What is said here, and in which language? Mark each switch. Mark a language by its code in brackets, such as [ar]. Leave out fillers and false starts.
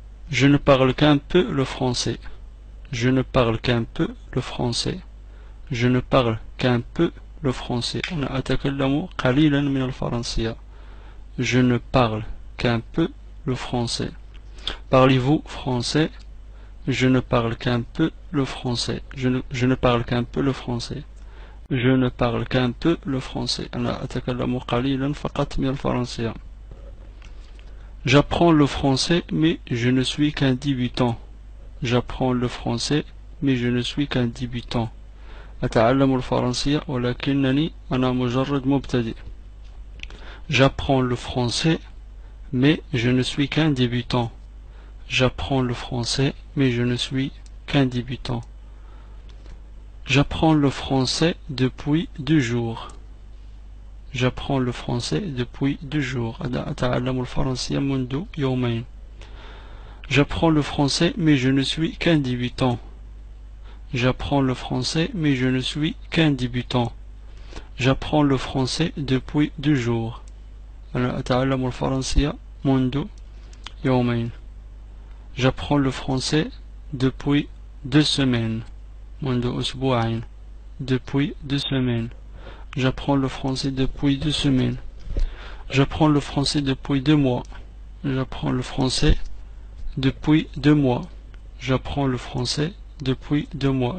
[fr] Je ne parle qu'un peu le français. Je ne parle qu'un peu le français. Je ne parle qu'un peu le français. [ar] أنا أتكلم قليلا من الفرنسية. [fr] Je ne parle qu'un peu le français. Parlez-vous français? Je ne parle qu'un peu le français. Je ne parle qu'un peu le français. Je ne parle qu'un peu le français. [ar] أنا أتكلم قليلا فقط من الفرنسية. [fr] J'apprends le français mais je ne suis qu'un débutant. J'apprends le français mais je ne suis qu'un débutant. [ar] أتعلم الفرنسية ولكنني أنا مجرد مبتدئ. [fr] J'apprends le français mais je ne suis qu'un débutant. J'apprends le français mais je ne suis qu'un débutant. J'apprends le français depuis 2 jours. J'apprends le français depuis 2 jours. [ar] أتعلم الفرنسية منذ يومين. [fr] J'apprends le français mais je ne suis qu'un débutant. J'apprends le français mais je ne suis qu'un débutant. J'apprends le français depuis 2 jours. [ar] أنا أتعلم الفرنسية منذ يومين. [fr] J'apprends le français depuis 2 semaines. [ar] منذ أسبوعين. [fr] Depuis 2 semaines. J'apprends le français depuis 2 semaines. J'apprends le français depuis 2 mois. J'apprends le français depuis 2 mois. J'apprends le français depuis 2 mois.